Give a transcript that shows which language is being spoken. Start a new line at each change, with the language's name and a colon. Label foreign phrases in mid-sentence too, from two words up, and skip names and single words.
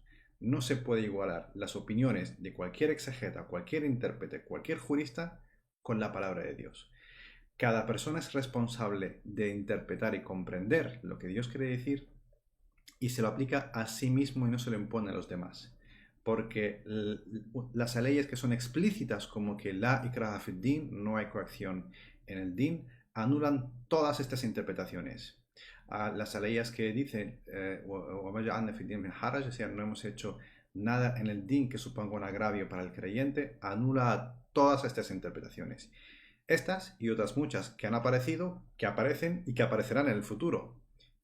Spanish: No se puede igualar las opiniones de cualquier exegeta, cualquier intérprete, cualquier jurista con la palabra de Dios. Cada persona es responsable de interpretar y comprender lo que Dios quiere decir y se lo aplica a sí mismo y no se lo impone a los demás. Porque las leyes que son explícitas, como que
Arabic: لا إكراه في دين,
Spanish: no hay coacción en el din, anulan todas estas interpretaciones. Las leyes que dicen, es decir, no hemos hecho nada en el din que suponga un agravio para el creyente, anula todas estas interpretaciones. Estas y otras muchas que han aparecido, que aparecen y que aparecerán en el futuro.